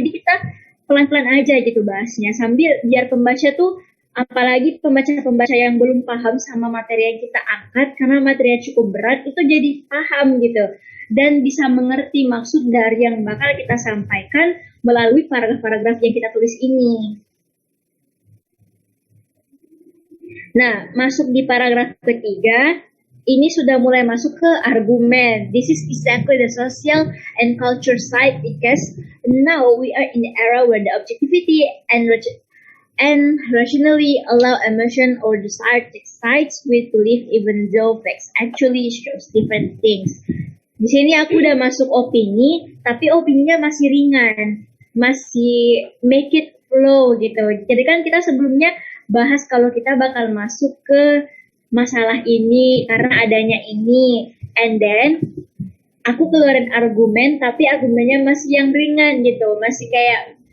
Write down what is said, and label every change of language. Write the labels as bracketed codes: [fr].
[id] Jadi kita pelan-pelan aja gitu bahasnya, sambil biar pembaca tuh, apalagi pembaca-pembaca yang belum paham sama materi yang kita angkat, karena materinya cukup berat, itu jadi paham gitu dan bisa mengerti maksud dari yang bakal kita sampaikan melalui paragraf-paragraf yang kita tulis ini. Nah, masuk di paragraf ketiga, ini sudah mulai masuk ke argumen. [en] This is exactly the social and culture side, because now we are in the era where the objectivity and and rationally allow emotion or desire to excite with belief even though facts actually shows different things. [id] Di sini aku udah masuk opini, tapi opininya masih ringan, masih [en] make it flow [id] gitu. Jadi kan kita sebelumnya bahas kalau kita bakal masuk ke masalah ini karena adanya ini, [en] and then [id] aku keluarin argumen, tapi argumennya masih yang ringan gitu, masih kayak.